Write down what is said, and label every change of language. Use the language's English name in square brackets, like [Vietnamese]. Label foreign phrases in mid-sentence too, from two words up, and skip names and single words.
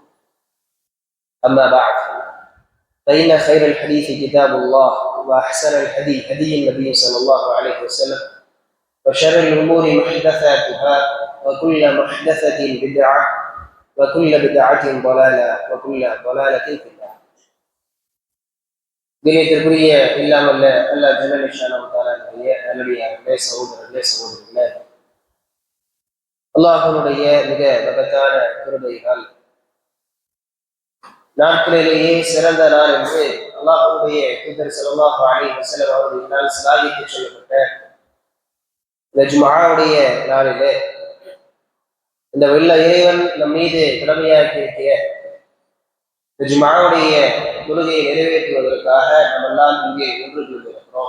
[Arabic] أما بعد، فإن خير الحديث كتاب الله وأحسن الهدي هدي النبي صلى الله عليه وسلم وشر الأمور محدثاتها وكل محدثة بدعة وكل بدعة ضلالة وكل ضلالة في النار. [Tamil] கண்ணியத்திற்குரிய இல்லாமல்ல அல்லாஹ் [Arabic] جل شأنه [Tamil] தஆலாவுடைய நல்லடியார்களே, சகோதரர்களே, அல்லாஹ்வுடைய மிக மகத்தான கிருபையால் நாட்களிலேயே சிறந்த நாள் என்று அல்லாஹ்வுடைய தூதர் [Arabic] صلى الله عليه وسلم [Tamil] அவர்களினால் சிலாகித்து சொல்லப்பட்ட இந்த ஜும்ஆவுடைய நாளிலே இந்த வெள்ள இறைவன் நம் மீது கடமையாக்கி இருக்கிற இந்த ஜும்ஆவுடைய தொழுகையை நிறைவேற்றுவதற்காக நாம் எல்லாம் இங்கே ஒன்று கொண்டிருக்கிறோம்.